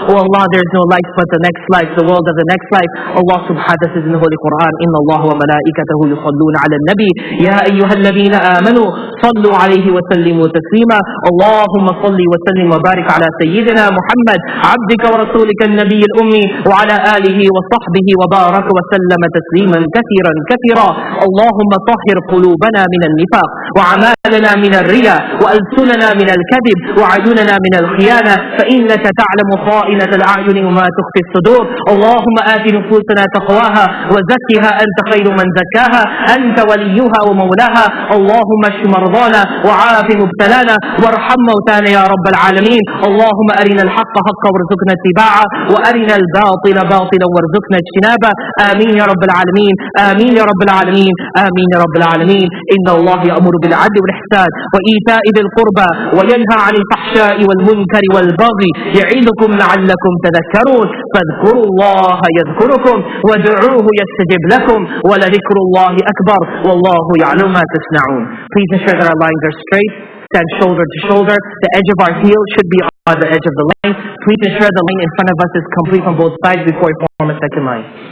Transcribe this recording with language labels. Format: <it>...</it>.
<en>Oh Allah, there is no life but the next life, the world of the next life. Allah subhanahu wa ta'ala says in the Holy Quran,</en> <ar>Inna Allah wa malaikatahu yusalluna ala nabi, ya ayyuhalladhina amanu, sallu alayhi wa sallimu taslima. Allahumma salli wa sallim wa barik ala sayyidina Muhammad, abdika wa rasulika al-nabi al-ummi, وعلى آله وصحبه وبارك وسلم تسليما كثيرا كثيرا. اللهم طهر قلوبنا من النفاق، وأعمالنا من الرياء، وألسننا من الكذب، وعيوننا من الخيانة، فإنك تعلم خائنة الأعين وما تخفي الصدور. اللهم آت نفوسنا تقواها وزكها أنت خير من زكاها، أنت وليها ومولاها. اللهم اشف مرضانا وعاف مبتلانا وارحم موتانا يا رب العالمين. اللهم أرنا الحق حقا وارزقنا اتباعه، وأرنا الباطل باطلا وارزقنا اجتنابه. آمين يا رب العالمين، آمين يا رب العالمين، آمين يا رب العالمين. إن الله يأمر بالعدل والإحسان وإيتاء ذي القربى وينهى عن الفحشاء والمنكر والبغي يعظكم لعلكم تذكرون. فاذكروا الله يذكركم وادعوه يستجب لكم ولذكر الله أكبر والله يعلم ما تصنعون.</ar> <en>Please ensure that our lines are straight. Stand shoulder to shoulder. The edge of our heel should be on the edge of the line. Please ensure the line in front of us is complete on both sides before we form a second line.</en>